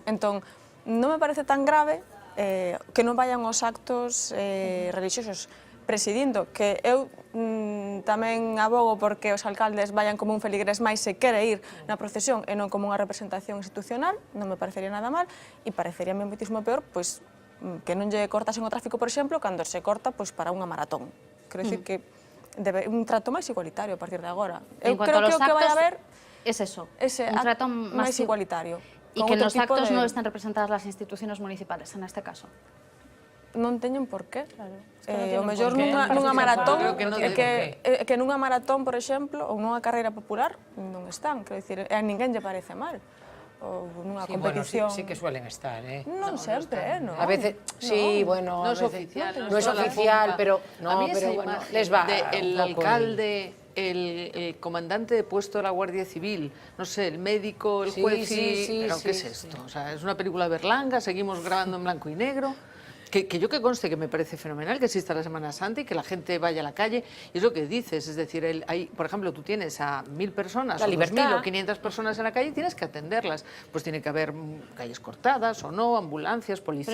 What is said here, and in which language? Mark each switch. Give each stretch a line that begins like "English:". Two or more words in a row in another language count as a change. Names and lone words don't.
Galician: Entón, non me parece tan grave que non vayan aos actos religiosos presidindo, que eu tamén abogo porque os alcaldes vayan como un feligrés máis se quere ir na procesión e non como unha representación institucional, non me parecería nada mal, e parecería moitísimo peor pois que non lle cortasen o tráfico, por exemplo, cando se corta pois para unha maratón. Quero dicir que debe un trato máis igualitario a partir de agora. Eu creo que o que vai haber
Spanish: es eso,
Galician: un trato máis igualitario.
Spanish: Y que en los actos no estén representadas las instituciones municipales, en este caso.
Galician: Non teñen por qué. O mellor nunha maratón, que nunha maratón, por exemplo, ou nunha carreira popular, non están. Quero dicir, a ninguén lle parece mal. Ou nunha competición...
Spanish: Bueno, sí que suelen estar,
Galician: Non sempre, non?
Spanish: A veces, sí, bueno... No es oficial. No es oficial, pero... A mí esa bueno, imagen les va del alcalde... El comandante de puesto de la Guardia Civil, no sé, el médico, el juez, pero ¿qué es esto? O sea, es una película Berlanga, seguimos grabando en blanco y negro. Que yo que conste que me parece fenomenal que exista la Semana Santa y que la gente vaya a la calle, y es lo que dices, es decir, por ejemplo, tú tienes a 1.000 personas, o 2.000 o 500 personas en la calle y tienes que atenderlas, pues tiene que haber calles cortadas o no, ambulancias, policía,